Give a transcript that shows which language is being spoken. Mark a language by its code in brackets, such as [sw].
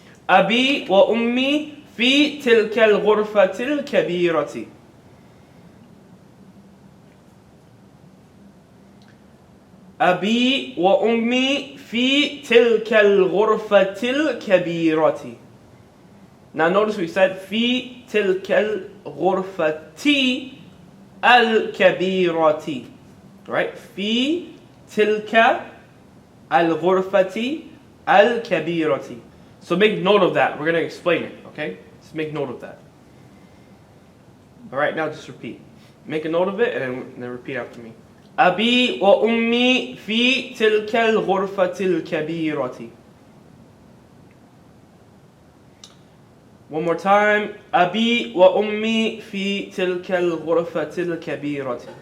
[ar] أبي وأمي في تلك الغرفة الكبيرة. أبي وأمي في تلك الغرفة الكبيرة. [en] Now notice we said [ar] في تلك الغرفة الكبيرة. [en] Right? [ar] في تلك الغرفة الكبيرة. [en] So make note of that. We're going to explain it, okay? Just make note of that. Alright, now just repeat. Make a note of it and then repeat after me. [ar] أبي وأمي في تلك الغرفة الكبيرة. [en] One more time. [ar] أبي وأمي في تلك الغرفة الكبيرة.